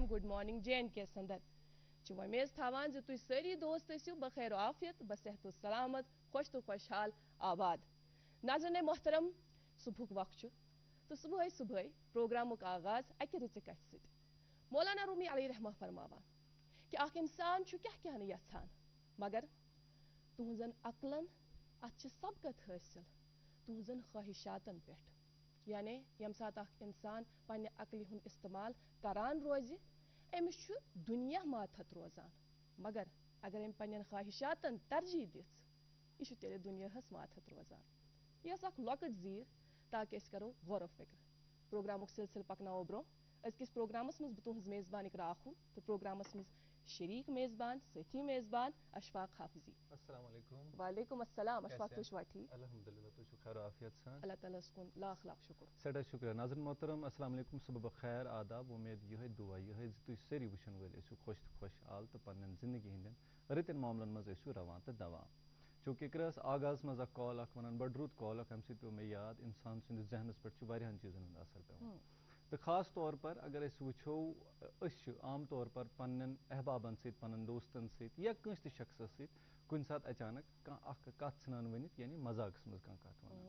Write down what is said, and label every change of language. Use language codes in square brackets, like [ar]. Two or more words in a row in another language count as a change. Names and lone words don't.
[en] good morning [ks] جے اینڈ کے اندر ومید تھوان زِ تُہۍ سٲری دوست ٲسِو بخیر و عافیت بصحت و سلامت خوش تو خوشحال آباد ناظرین محترم صبح وقت تو صبح صبح پروگرامک آغاز اکہ رٕژِ کتھِ سۭتۍ مولانا رومی علیہ رحمہ فرماوان کہ اکھ انسان چھُ کیٛاہ نہٕ یژھان مگر تُہنزن عقلن ات سبقت حٲصِل تُہنزن خواہشاتن پٮ۪ٹھ یعنی یم سات اکھ انسان پننہِ عقلہِ ہُنٛد استعمال کران روزِ أمِس چھُ دُنیا ماتحت روزان مگر اگر أمۍ پننٮ۪ن خواہشاتن ترجیح دِژ یہِ چھُ تیٚلہِ دُنیاہس ماتحت روزان یہِ ٲس اکھ لۄکٕٹ زیٖر تاکہِ أسۍ کرو غور و فکر پروگرامُک سلسلہٕ پکناوو برٛونٛہہ أزکِس پروگرامس منٛز بہٕ تُہنٛز میزبان اقرا آخوٗ تہٕ پروگرامس منٛز شریک میزبان ساتھی میزبان اشفاق حافظی. [ar] السلام علیکم. وعلیکم السلام. [ks] اشفاق تُہۍ چھِوا ٹھیٖک؟ الحمدللہ تُہۍ چھِو خیر عافیت سان. اللہ تعالیٰ ہس کُن لاکھ لاکھ شُکر. سٮ۪ٹھاہ شُکریہ. ناظرین محترم [ar] السلام علیکم [ks] صبح بخیر آداب اُمید یِہوٚے دُعا یِہوٚے زِ تُہۍ سٲری وٕچھن وٲلۍ ٲسِو خۄش تہٕ خۄشحال تہٕ پنٛنٮ۪ن زندگی ہٕنٛدٮ۪ن رٕتٮ۪ن معاملن منٛز ٲسِو رَوان تہٕ دَوان. چوٗنٛکہِ اِقراہس آغاز منٛز اکھ کال اکھ وَنان بڑٕ رُت کال اکھ اَمہِ سۭتۍ پیوٚو مےٚ یاد اِنسان سٕنٛدِس ذہنس پٮ۪ٹھ چھُ واریاہن چیٖزن ہُنٛد اثر پیوان تہٕ خاص طور پر اگر أسۍ وٕچھو أسۍ چھِ عام طور پر پننٮ۪ن احبابن سۭتۍ پننٮ۪ن دوستن سۭتۍ یا کٲنٛسہِ تہِ شخصس سۭتۍ کُنہِ ساتہٕ اچانک کانٛہہ اکھ کتھ ژھٕنان ؤنِتھ یعنی مزاقس منٛز کانٛہہ کتھ ونان.